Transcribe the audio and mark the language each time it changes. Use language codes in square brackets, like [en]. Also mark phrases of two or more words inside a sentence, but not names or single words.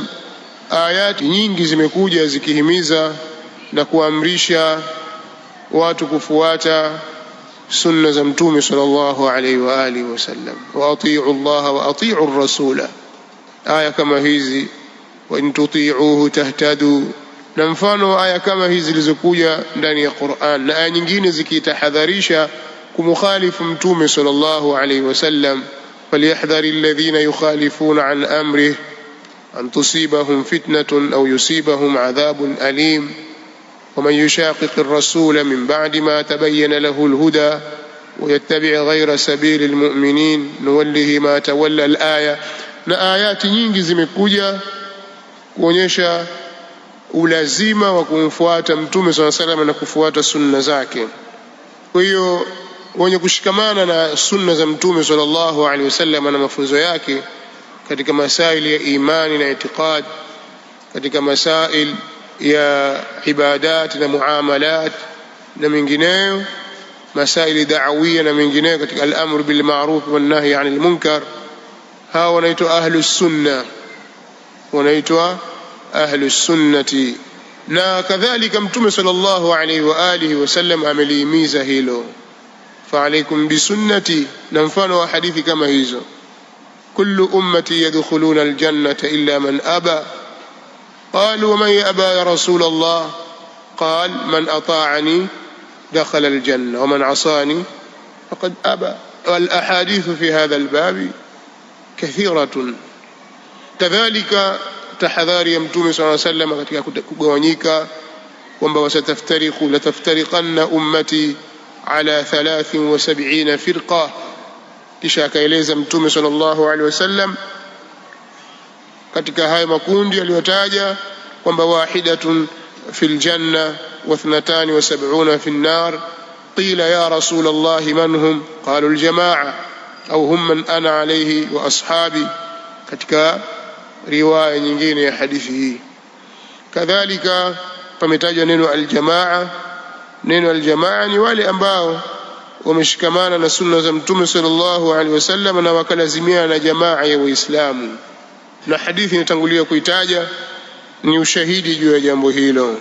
[sw] Ayati nyingi zimekuja zikihimiza na kuamrisha watu kufuata sunna za Mtume [ar] صلى الله عليه وآله وسلم. وأطيعوا الله وأطيعوا الرسول, [sw] aya kama hizi, [ar] وإن تطيعوه تهتدوا, [sw] na mfano aya kama hizi zilizokuja ndani ya Qur'an, na aya nyingine zikitahadharisha kumukhalifu Mtume [ar] صلى الله عليه وسلم. فليحذر الذين يخالفون عن أمره أن تصيبهم فتنة أو يصيبهم عذاب أليم ومن يشاقق الرسول من بعد ما تبين له الهدى ويتبع غير سبيل المؤمنين نوله ما تولى الآية. [sw] na ayati nyingi zimekuja kuonyesha ulazima wa kumfuata Mtume [ar] صلى الله عليه وسلم [sw] na kufuata sunna zake. Kwa hiyo wenye kushikamana na sunna za Mtume [ar] صلى الله عليه وسلم [sw] na mafunzo yake katika masaili ya imani na itikad, katika masail ya ibadat na muamalat na mengineyo, masaili da'awiyya na mengineyo, katika [ar] الأمر بالمعروف والنهي عن المنكر, [sw] hawa wanaitwa [ar] أهل السنة, [sw] wanaitwa [ar] أهل السنة. [sw] Na kadhalika Mtume [ar] صلى الله عليه وآله وسلم [sw] amelihimiza hilo, [ar] فعليكم بسنتي, [sw] na mfano wa hadithi kama hizo, [ar] كل أمتي يدخلون الجنة إلا من أبى. قالوا ومن يأبى يا رسول الله؟ قال من أطاعني دخل الجنة ومن عصاني فقد أبى. والأحاديث في هذا الباب كثيرة. [sw] كذلك tahadhari ya Mtume [ar] صلى الله عليه وسلم [sw] katika kugawanyika kwamba [ar] وستفترق لتفترقن أمتي على 73 فرقة. [sw] Kisha akaeleza Mtume [ar] صلى الله عليه وسلم [sw] katika haya makundi aliyotaja kwamba [ar] واحدة في الجنة و72 في النار. قيل يا رسول الله من هم? قالوا الجماعة أو هم من أنا عليه وأصحابي, [sw] katika riwaya nyingine ya hadithi hii. Kadhalika pametajwa neno al jamaa. Neno al jamaa ni wale ambao wameshikamana na sunna za Mtume [ar] صلى الله عليه وسلم [sw] na wakalazimiana na jamaa ya Waislamu, na hadithi inatangulia kuitaja ni ushahidi juu ya jambo hilo.